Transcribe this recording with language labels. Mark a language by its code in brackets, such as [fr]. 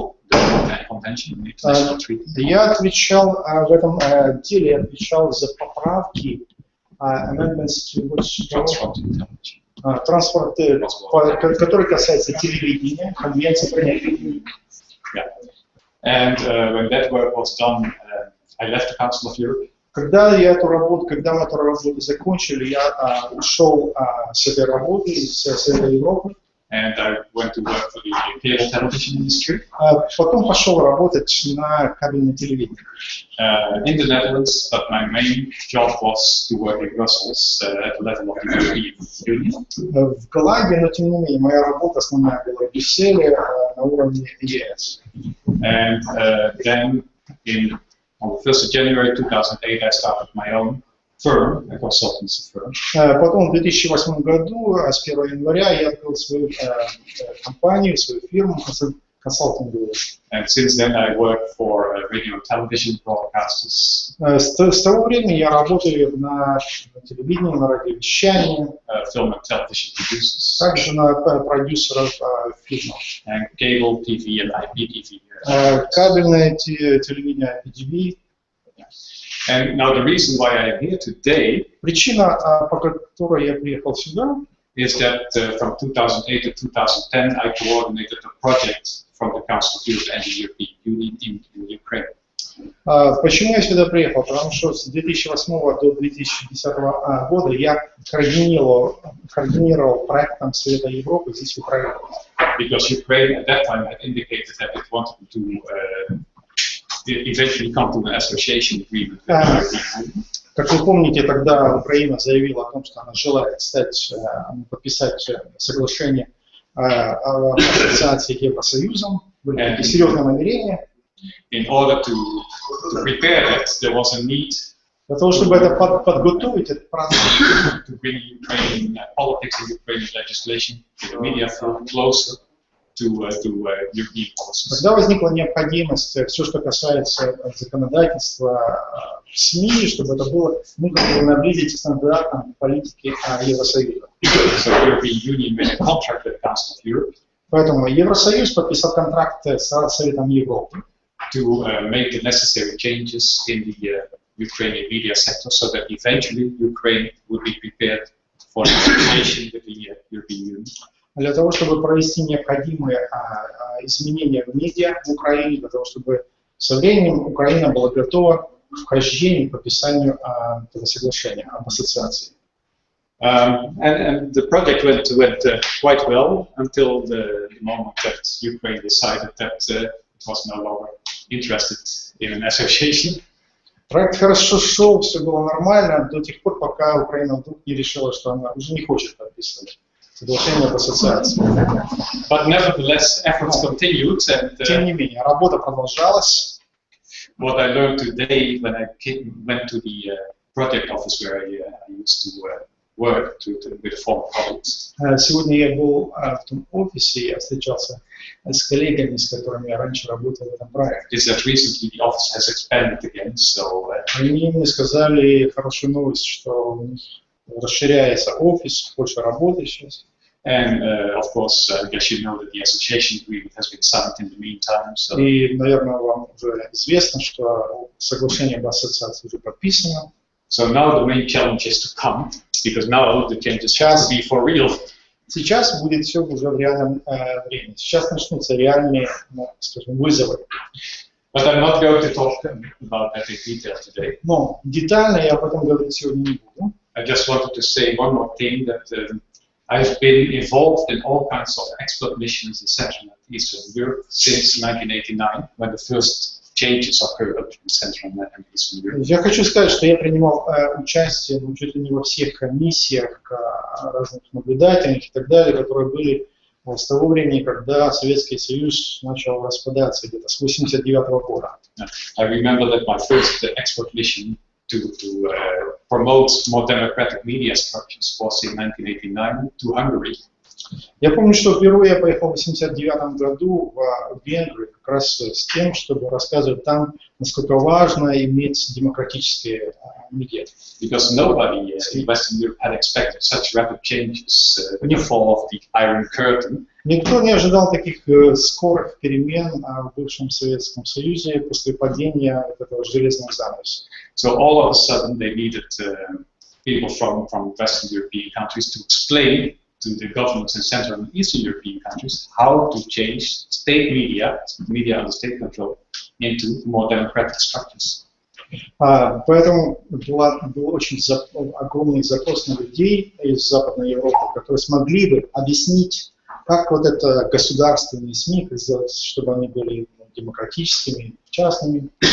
[en] The Convention, the International Treaty. [ru] Я отвечал в этом деле, отвечал за поправки, [en] amendments to which Transfrontier Television. [ru] транспорт, который касается телевидения, конвенции про телевидение. [en] Yeah. And when that work was done, I left the Council of Europe. [ru] Когда мы эту работу закончили, я ушел с этой работы, с этой Европы. [en] And I went to work for the cable television industry [ru] Потом пошел работать на кабельное телевидение. [en] in the Netherlands, but my main job was to work in Brussels at the level of the European Union. [ru] В Голландии, но тем не менее, моя работа основная была в Брюсселе на уровне ЕС. [en] And then on the 1st of January 2008, I started my own firm, a consultancy firm. [ru] Потом в 2008 году, с 1 января, я открыл свою компанию, свою фирму консалтинговую. [en] And since then, I work for radio and television broadcasters. [ru] С того времени я работаю на телевидении, на радиовещании, [en] Film and television producers. [ru] также на продюсеров фильмов. [en] And cable TV and IPTV. [ru] Кабельное телевидение, IPTV. [en] And now the reason why I am here today [ru] Причина, по которой я приехал сюда, [en] is that from 2008 to 2010 I coordinated a project from the Council of Europe and the European Union in Ukraine. [ru] Почему я сюда приехал? Потому что с 2008 до 2010 года я координировал проект Совета Европы здесь в Украине. [en] Because Ukraine at that time had indicated that it wanted to eventually come to an association agreement with the European Union. [ru] Как вы помните, тогда Украина заявила о том, что она желает подписать соглашение о ассоциации с Евросоюзом. Были такие серьезные намерения. [en] In order to prepare that, there was a need [ru] Для того, чтобы это подготовить, этот процесс, [en] to bring Ukrainian politics and Ukrainian legislation to the media flow closer to European policies. [ru] Тогда возникла необходимость все, что касается законодательства в СМИ, чтобы это было, наблизить к стандартам политики Евросоюза. [en] So the European Union made a contract with the Council of Europe [ru] Поэтому Евросоюз подписал контракт с Советом Европы [en] to make the necessary changes in the Ukrainian media sector so that eventually Ukraine would be prepared for association with the European Union. [ru] для того, чтобы провести необходимые изменения в медиа в Украине, для того, чтобы со временем Украина была готова к вхождению и подписанию этого соглашения об ассоциации. [en] And the project went quite well until the moment that Ukraine decided that it was no longer interested in an association. [ru] Проект хорошо шел, все было нормально до тех пор, пока Украина вдруг не решила, что она уже не хочет подписывать соглашение об ассоциации. [en] But nevertheless, efforts continued, and [ru] Тем не менее, работа продолжалась. [en] what I learned today when I went to the project office where I used to work with former colleagues. [ru] Сегодня я был в том офисе, я встречался с коллегами, с которыми я раньше работал в этом проекте. [en] Is that recently the office has expanded again, so [ru] Они мне сказали хорошую новость, что у них расширяется офис, больше работы сейчас. [en] and of course, I guess you know that the association agreement has been signed in the meantime. So [ru] И, наверное, вам уже известно, что соглашение об ассоциации уже подписано. [en] now the main challenge is to come, because now the changes have to be for real. [ru] Сейчас будет все уже в реальном времени. Сейчас начнутся реальные, скажем, вызовы. [en] But I'm not going to talk about that in detail today. [ru] Но детально я об этом говорить сегодня не буду. [en] I just wanted to say one more thing, that I've been involved in all kinds of expert missions in Central and Eastern Europe since 1989, when the first changes occurred in Central and Eastern Europe. [ru] Я хочу сказать, что я принимал участие чуть ли не во всех миссиях разных наблюдательных и так далее, которые были с того времени, когда Советский Союз начал распадаться, где-то с 1989 года. [en] I remember that my first expert mission to promote more democratic media structures was in 1989 to Hungary. [ru] Я помню, что впервые я поехал в 1989 году в Венгрию как раз с тем, чтобы рассказывать там, насколько важно иметь демократические медиа. [en] Because nobody in Western Europe had expected such rapid changes with the fall of the Iron Curtain. [ru] Никто не ожидал таких скорых перемен в бывшем Советском Союзе после падения этого железного занавеса. [en] So all of a sudden they needed people from Western European countries to explain to the governments in Central and Eastern European countries how to change state media under state control, into more democratic structures. [ru] Поэтому был очень огромный запрос на людей из Западной Европы, которые смогли бы объяснить, как вот это государственные СМИ, как сделать, чтобы они были демократическими, частными.